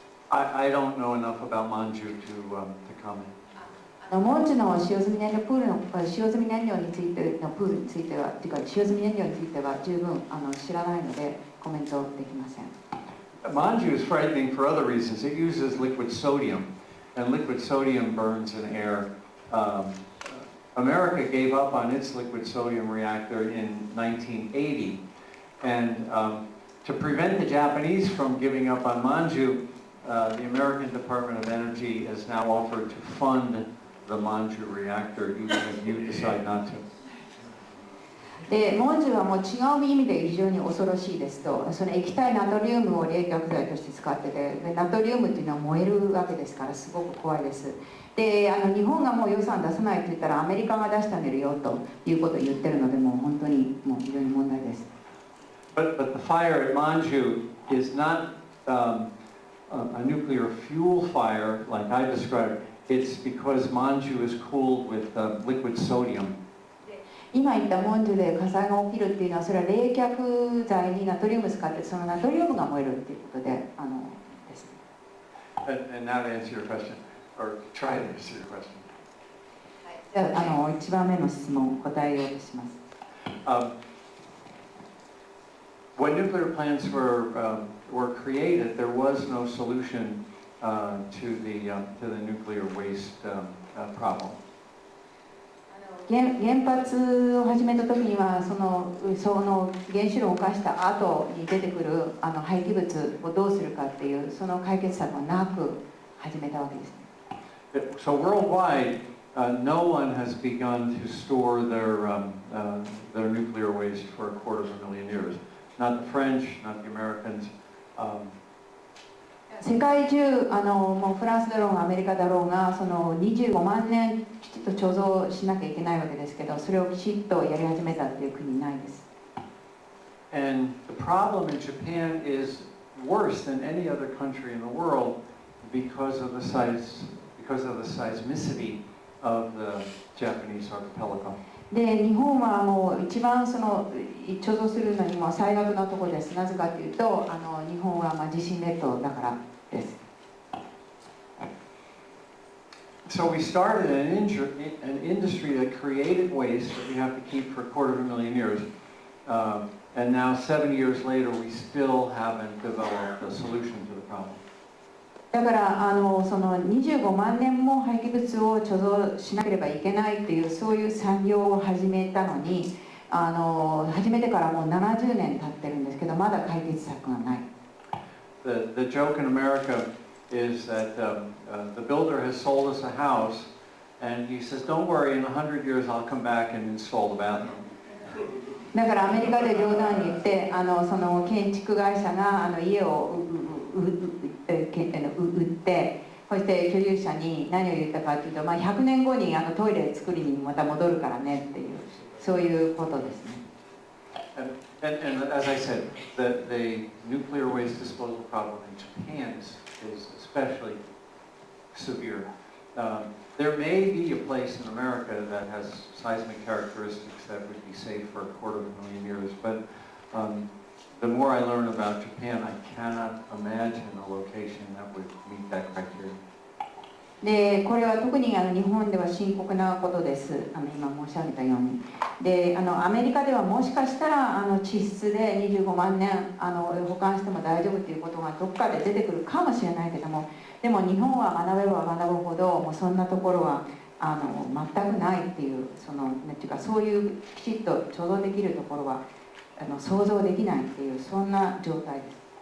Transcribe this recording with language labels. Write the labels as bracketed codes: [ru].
[en] I don't know enough about Manju to comment. [ja] モンジュの使用済み燃料プールの使用済み燃料についてのプールについては、というか使用済み燃料については十分知らないのでコメントできません。 [en] Manju is frightening for other reasons. It uses liquid sodium, and liquid sodium burns in air. America gave up on its liquid sodium reactor in 1980, and to prevent the Japanese from giving up on Manju, the American Department of Energy has now offered to fund the Manju reactor, even if you decide not to. [ja] でモンジュはもう違う意味で非常に恐ろしいですと、その液体ナトリウムを冷却剤として使ってて、でナトリウムっていうのは燃えるわけですからすごく怖いです。で日本がもう予算出さないと言ったらアメリカが出してあげるよということを言ってるので、もう本当にもう非常に問題です。 [en] But the fire at Manju is not a nuclear fuel fire like I described. It's because Manju is cooled with liquid sodium. [ja] 今言ったモンジュで火災が起きるっていうのは、それは冷却剤にナトリウム使って、そのナトリウムが燃えるっていうことでです。 [en] And now to answer your question, or try to answer your question. [ja] じゃあ1番目の質問答えようとします。 [en] When nuclear plants were created, there was no solution to the nuclear waste problem. [ja] 原発を始めた時にはその原子炉を犯した後に出てくる廃棄物をどうするかっていうその解決策はなく始めたわけですね。 [en] So worldwide, no one has begun to store their nuclear waste for 250,000 years. Not the French, not the Americans. [ja] 世界中もうフランスだろうがアメリカだろうがその25万年きちっと貯蔵しなきゃいけないわけですけど、それをきちっとやり始めたっていう国ないです。 [en] And the problem in Japan is worse than any other country in the world because of the seismicity of the Japanese archipelago. [ja] で日本はもう一番その貯蔵するのにも最悪のところです。なぜかというと日本は地震列島だからです。 [en] So we started an industry that created waste that we have to keep for 250,000 years, and now 7 years later we still haven't developed a solution to the problem. [ja] だからその25万年も廃棄物を貯蔵しなければいけないっていうそういう産業を始めたのに始めてからもう70年経ってるんですけど、まだ解決策がない。 [en] The joke in America is that the builder has sold us a house and he says, "Don't worry, in 100 years I'll come back and install the bathroom." [ja] だからアメリカで冗談に言ってその建築会社が家を売って、そして居住者に何を言ったかというと、100年後にトイレ作りにまた戻るからねっていうそういうことですね。 [en] And as I said, the nuclear waste disposal problem in Japan is especially severe. There may be a place in America that has seismic characteristics that would be safe for 250,000 years, but the more I learn about Japan, I cannot imagine a location that would meet that criteria. [ja] でこれは特に日本では深刻なことです。今申し上げたように。でアメリカではもしかしたら地質で25万年保管しても大丈夫ということがどっかで出てくるかもしれないけども、でも日本は学べば学ぶほどもうそんなところは全くないっていうそういうきちっと貯蔵できるところは想像できないっていうそんな状態です。